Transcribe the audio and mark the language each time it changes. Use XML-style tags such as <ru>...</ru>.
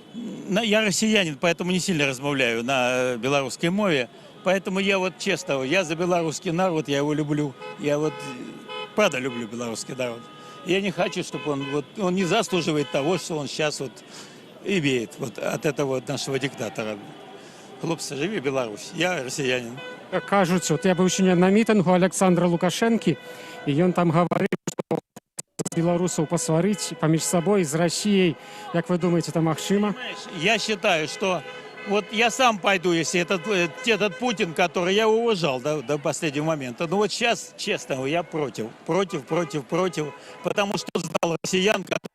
<ru>Я россиянин, поэтому не сильно размовляю на белорусской мове. Поэтому я вот честно, я за белорусский народ, я его люблю. Я вот правда люблю белорусский народ. Я не хочу, чтобы он не заслуживает того, что он сейчас вот имеет вот от этого нашего диктатора. Хлопцы, живи Беларусь. Я россиянин.</ru> <uk>Кажуть, от я був сьогодні на мітингу Олександра Лукашенки, і він там говорив, що білорусів посварити поміж собою з Росією. Як ви думаєте, це можливо?</uk> <ru>Я считаю, что вот я сам пойду, если этот Путин, который я уважал до последнего момента. Но вот сейчас, честно, я против, потому что знал россиян,</ru>